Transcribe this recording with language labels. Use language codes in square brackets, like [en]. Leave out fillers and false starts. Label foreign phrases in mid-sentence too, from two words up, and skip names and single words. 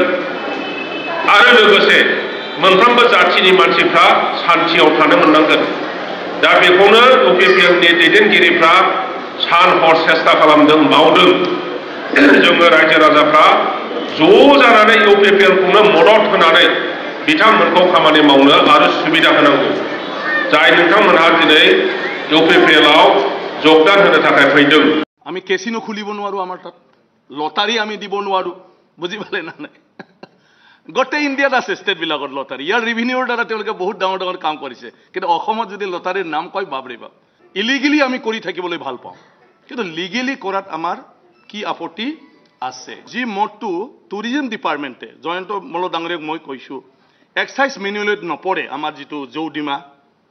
[brx] आरो लोगोसे मोनफ्रोमबो जाथिनि मानसिफ्रा शान्तियाव थानो मोननांगोन दा बेखौनो इउपिपिएलनि दैदेनगिरिफ्रा सान हर सेस्ता खालामदों मावदों जोङो रायजो राजाफ्रा ज' जानानै इउपिपिएलखौनो मदद होनानै बिथांमोनखौ खामानि मावनो आरो सुबिदा होनांगौ जाय नोंथांमोनहा दिनै इउपिपिएलआव যোগদান होनो थाखाय फैदों [as] আমি কেসিনো খুলিব নোৱাৰো আমাৰ তাত লটাৰী আমি দিব নোৱাৰো বুজি পালে না নাই গোটেই ইণ্ডিয়াত আছে ষ্টেটবিলাকত লটাৰী ইয়াৰ ৰিভিনিউৰ দ্বাৰা তেওঁলোকে বহুত ডাঙৰ কাম কৰিছে কিন্তু অসমত যদি লটাৰীৰ নাম কয় বাবৰে বাপ ইলিগেলি আমি কৰি থাকিবলৈ ভাল পাওঁ কিন্তু লিগেলি কৰাত আমাৰ কি আপত্তি আছে যি মতটো [en] tourism department [as] জয়ন্ত মল্ল ডাঙৰীয়াক মই কৈছো [en] excise manual [as] নপৰে আমাৰ যিটো জৌডিমা